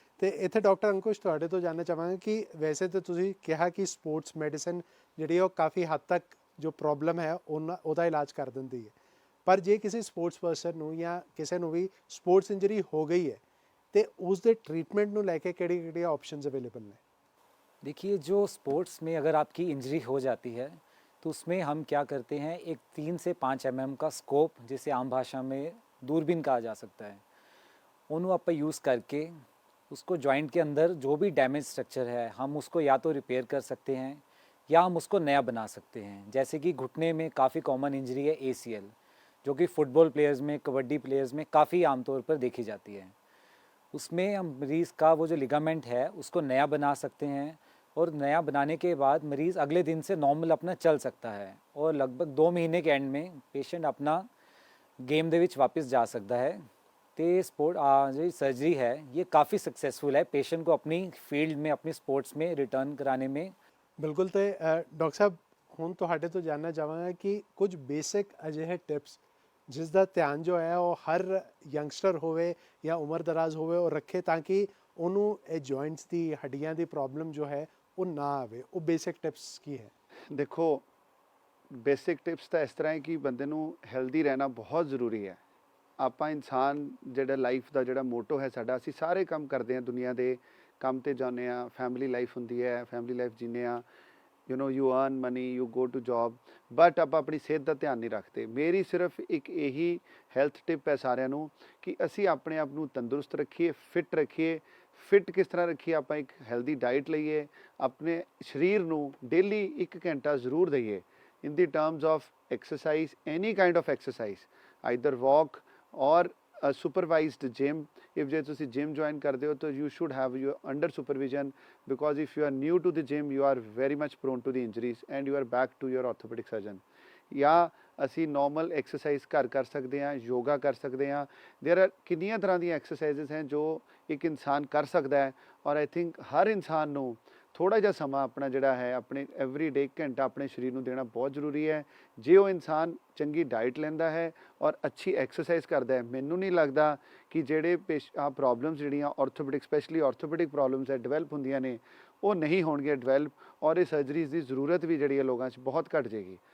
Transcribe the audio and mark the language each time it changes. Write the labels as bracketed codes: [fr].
[pa] ਤੇ ਇੱਥੇ ਡਾਕਟਰ ਅੰਕੁਸ਼ ਤੁਹਾਡੇ ਤੋਂ ਜਾਣਨਾ ਚਾਹਾਂਗੇ ਕਿ ਵੈਸੇ ਤਾਂ ਤੁਸੀਂ ਕਿਹਾ ਕਿ ਸਪੋਰਟਸ ਮੈਡੀਸਨ ਜਿਹੜੀ ਉਹ ਕਾਫੀ ਹੱਦ ਤੱਕ ਜੋ ਪ੍ਰੋਬਲਮ ਹੈ ਉਹਦਾ ਇਲਾਜ ਕਰ ਦਿੰਦੀ ਹੈ, ਪਰ ਜੇ ਕਿਸੇ ਸਪੋਰਟਸ ਪਰਸਨ ਨੂੰ ਜਾਂ ਕਿਸੇ ਨੂੰ ਵੀ ਸਪੋਰਟਸ ਇੰਜਰੀ ਹੋ ਗਈ ਹੈ ਤੇ ਉਸ ਦੇ ट्रीटमेंट ਨੂੰ ਲੈ ਕੇ ਕਿਹੜੀ ऑप्शंस अवेलेबल ने? [hi] देखिए, जो स्पोर्ट्स में अगर आपकी इंजरी हो जाती है तो उसमें हम क्या करते हैं, एक 3 से 5 mm का स्कोप, जिसे आम भाषा में दूरबीन कहा जा सकता है, उन्हों आप यूज़ करके उसको जॉइंट के अंदर जो भी डैमेज स्ट्रक्चर है हम उसको या तो रिपेयर कर सकते हैं या हम उसको नया बना सकते हैं। जैसे कि घुटने में काफ़ी कॉमन इंजरी है ACL, जो कि फुटबॉल प्लेयर्स में, कबड्डी प्लेयर्स में काफ़ी आमतौर पर देखी जाती है। उसमें हम मरीज़ का वो जो लिगामेंट है उसको नया बना सकते हैं, और नया बनाने के बाद मरीज़ अगले दिन से नॉर्मल अपना चल सकता है और लगभग 2 महीने के एंड में पेशेंट अपना गेम [pa] ਦੇ ਵਿੱਚ [hi] वापस जा सकता है। तो जो सर्जरी है ये काफ़ी सक्सेसफुल है पेशेंट को अपनी फील्ड में, अपनी स्पोर्ट्स में रिटर्न कराने में। [pa] ਬਿਲਕੁਲ। ਤੇ ਡਾਕਟਰ ਸਾਹਿਬ ਹੁਣ ਤੁਹਾਡੇ ਤੋਂ ਜਾਣਨਾ ਚਾਹਾਂਗਾ ਕਿ ਕੁਝ ਬੇਸਿਕ ਅਜਿਹੇ ਟਿਪਸ ਜਿਸ ਦਾ ਧਿਆਨ ਜੋ ਹੈ ਉਹ ਹਰ ਯੰਗਸਟਰ ਹੋਵੇ ਜਾਂ ਉਮਰ ਦਰਾਜ਼ ਹੋਵੇ ਉਹ ਰੱਖੇ, ਤਾਂ ਕਿ ਉਹਨੂੰ ਇਹ ਜੁਆਇੰਟਸ ਦੀ, ਹੱਡੀਆਂ ਦੀ ਪ੍ਰੋਬਲਮ ਜੋ ਹੈ ਉਹ ਨਾ ਆਵੇ। ਉਹ ਬੇਸਿਕ ਟਿਪਸ ਕੀ ਹੈ? ਦੇਖੋ, ਬੇਸਿਕ ਟਿਪਸ ਤਾਂ ਇਸ ਤਰ੍ਹਾਂ ਹੈ ਕਿ ਬੰਦੇ ਨੂੰ ਹੈਲਦੀ ਰਹਿਣਾ ਬਹੁਤ ਜ਼ਰੂਰੀ ਹੈ। ਆਪਾਂ ਇਨਸਾਨ ਜਿਹੜਾ ਲਾਈਫ ਦਾ ਜਿਹੜਾ ਮੋਟੋ ਹੈ ਸਾਡਾ, ਅਸੀਂ ਸਾਰੇ ਕੰਮ ਕਰਦੇ ਹਾਂ, ਦੁਨੀਆ ਦੇ ਕੰਮ 'ਤੇ ਜਾਂਦੇ ਹਾਂ, ਫੈਮਿਲੀ ਲਾਈਫ ਹੁੰਦੀ ਹੈ, ਫੈਮਿਲੀ ਲਾਈਫ ਜੀਂਦੇ ਹਾਂ, [en] you earn money, you go to job, [pa] but ਆਪਾਂ ਆਪਣੀ ਸਿਹਤ ਦਾ ਧਿਆਨ ਨਹੀਂ ਰੱਖਦੇ। ਮੇਰੀ ਸਿਰਫ ਇੱਕ ਇਹੀ ਹੈਲਥ ਟਿਪ ਹੈ ਸਾਰਿਆਂ ਨੂੰ ਕਿ ਅਸੀਂ ਆਪਣੇ ਆਪ ਨੂੰ ਤੰਦਰੁਸਤ ਰੱਖੀਏ, ਫਿੱਟ ਰੱਖੀਏ। ਫਿੱਟ ਕਿਸ ਤਰ੍ਹਾਂ ਰੱਖੀਏ? ਆਪਾਂ ਇੱਕ ਹੈਲਦੀ ਡਾਈਟ ਲਈਏ, ਆਪਣੇ ਸਰੀਰ ਨੂੰ ਡੇਲੀ 1 ਘੰਟਾ ਜ਼ਰੂਰ ਦਈਏ [en] in the terms of exercise, any kind of exercise, either walk or a supervised gym. If [pa] ਜੇ ਤੁਸੀਂ [en] gym join [pa] ਕਰਦੇ ਹੋ ਤਾਂ [en] you should have your under supervision, because if you are new to the gym you are very much prone to the injuries and you are back to your orthopedic surgeon. [pa] ਜਾਂ ਅਸੀਂ normal exercise ਘਰ ਕਰ ਸਕਦੇ ਹਾਂ, ਯੋਗਾ ਕਰ ਸਕਦੇ ਹਾਂ। [en] there are [pa] ਕਿੰਨੀਆਂ ਤਰ੍ਹਾਂ ਦੀਆਂ ਐਕਸਰਸਾਈਜ਼ਸ ਹੈ ਜੋ ਇੱਕ ਇਨਸਾਨ ਕਰ ਸਕਦਾ ਹੈ, ਔਰ [en] I think [pa] ਹਰ ਇਨਸਾਨ ਨੂੰ ਥੋੜ੍ਹਾ ਜਿਹਾ ਸਮਾਂ ਆਪਣਾ ਜਿਹੜਾ ਹੈ ਆਪਣੇ ਐਵਰੀ ਡੇ 1 ਘੰਟਾ ਆਪਣੇ ਸਰੀਰ ਨੂੰ ਦੇਣਾ ਬਹੁਤ ਜ਼ਰੂਰੀ ਹੈ। ਜੇ ਉਹ ਇਨਸਾਨ ਚੰਗੀ ਡਾਈਟ ਲੈਂਦਾ ਹੈ ਔਰ ਅੱਛੀ ਐਕਸਰਸਾਈਜ਼ ਕਰਦਾ ਹੈ, ਮੈਨੂੰ ਨਹੀਂ ਲੱਗਦਾ ਕਿ ਜਿਹੜੇ ਪ੍ਰੋਬਲਮਸ ਜਿਹੜੀਆਂ ਆਰਥੋਪੈਡਿਕ, ਸਪੈਸ਼ਲੀ ਆਰਥੋਪੈਡਿਕ ਪ੍ਰੋਬਲਮਸ ਹੈ ਡਿਵੈਲਪ ਹੁੰਦੀਆਂ ਨੇ, ਉਹ ਨਹੀਂ ਹੋਣਗੀਆਂ ਡਿਵੈਲਪ, ਔਰ ਇਹ ਸਰਜਰੀਜ਼ ਦੀ ਜ਼ਰੂਰਤ ਵੀ ਜਿਹੜੀ ਹੈ ਲੋਕਾਂ 'ਚ ਬਹੁਤ ਘੱਟ ਜਾਏਗੀ।